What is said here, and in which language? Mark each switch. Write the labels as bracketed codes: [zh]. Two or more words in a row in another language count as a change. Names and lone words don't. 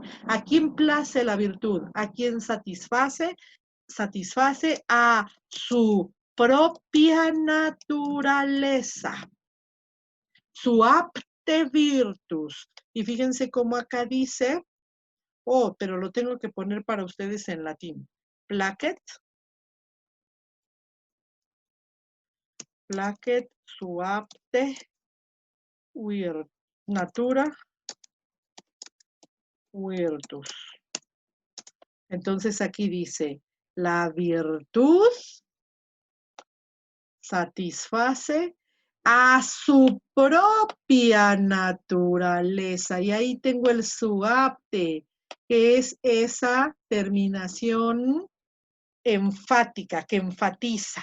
[es] ¿A quién place la virtud? ¿A quién satisface? Satisface a su propia naturaleza. [la] Su apte virtus. [es] Y fíjense cómo acá dice, oh, pero lo tengo que poner para ustedes en latín. [la] Placet su apte natura virtus. [es] Entonces aquí dice, la virtud satisface a su propia naturaleza. Y ahí tengo el [la] su apte, [es] que es esa terminación enfática, que enfatiza.